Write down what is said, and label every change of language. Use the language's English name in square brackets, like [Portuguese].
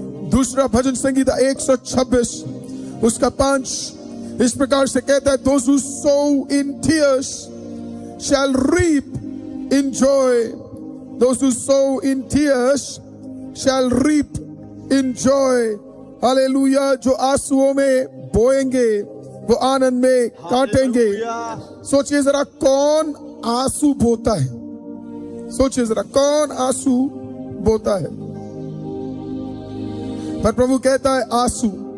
[Hindi] दूसरा भजन संगीता 126 उसका 5 इस प्रकार से कहता है, those who sow in tears shall reap in joy. [English] Those who sow in tears shall reap in joy. [Hindi] Hallelujah. जो आंसुओं में बोएंगे वो आनंद में काटेंगे। सोचिए जरा, कौन आंसू बोता है? सोचिए जरा, कौन आंसू बोता है? पर प्रभु कहता है आंसू।